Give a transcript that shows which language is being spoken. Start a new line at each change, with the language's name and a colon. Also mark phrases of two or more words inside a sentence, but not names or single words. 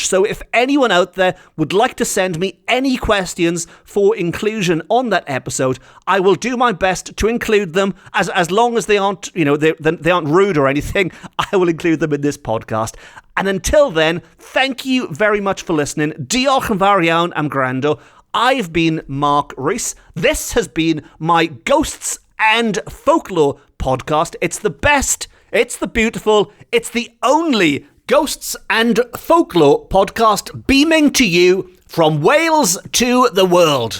English: So if anyone out there would like to send me any questions for inclusion on that episode, I will do my best to include them as long as they aren't, they aren't rude or anything. I will include them in this podcast. And until then, thank you very much for listening.
Welsh: Diolch yn fawr iawn am gwrando.
English: I've been Mark Rees. This has been my Ghosts and Folklore podcast. It's the best, it's the beautiful, it's the only Ghosts and Folklore podcast beaming to you from Wales to the world.